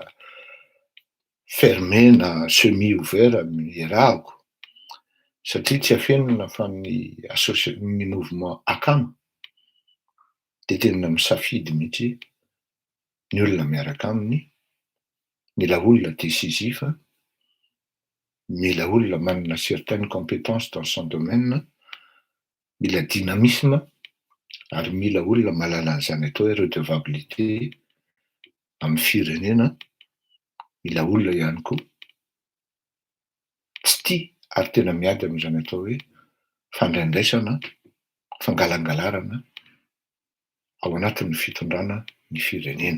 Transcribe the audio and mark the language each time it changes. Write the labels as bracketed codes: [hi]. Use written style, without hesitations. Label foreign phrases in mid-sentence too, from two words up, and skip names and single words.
[mg] fermé na semi ouvert miarahako satria tsy afenina fa ny mouvement akamo dia tena misafidy mihitsy ny olona miaraka aminy, mila olona décisif, mila olona manana [fr] certaines compétences dans son domaine, [mg] mila dynamisme ary mila olona mahalala an'izany atao hoe redevabilité amin'ny firenena, mila olona ihany koa tsy tia ary tena miady amin'izany atao hoe fandraindraisana, fangalangalarana ao anatin'ny fitondrana ny firenena.